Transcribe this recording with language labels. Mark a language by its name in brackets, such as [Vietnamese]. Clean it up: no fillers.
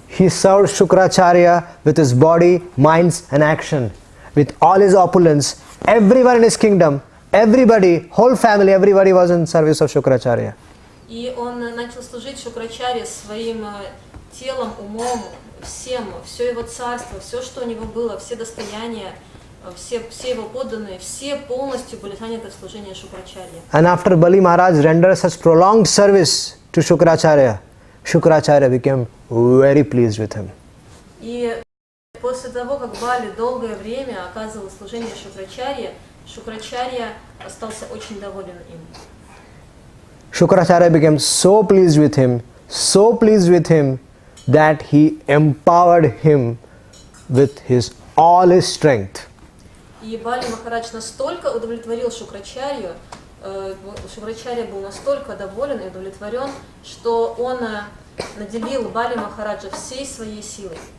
[English] He served Shukracharya with his body, minds and action. With all his opulence, everyone in his kingdom, everybody, whole family, everybody was in service of Shukracharya. [Russian] И он начал служить Шукрачарье своим телом, умом, всем, все его царство, все, что у него было, все достояния, все его подданные, все полностью были заняты в служении Шукрачарье. [English] And after Bali Maharaj rendered such prolonged service to Shukracharya, Shukracharya became very pleased with him. [Russian] И после того, как Бали долгое время оказывал служение Шукрачарье, Шукрачарья остался очень доволен им. [English] Shukracharya became so pleased with him that he empowered him with all his strength. [Russian] И Бали Махарадж настолько удовлетворил Шукрачарью, Шукрачарья был настолько доволен и удовлетворен, что он наделил Бали Махараджа всей своей силой.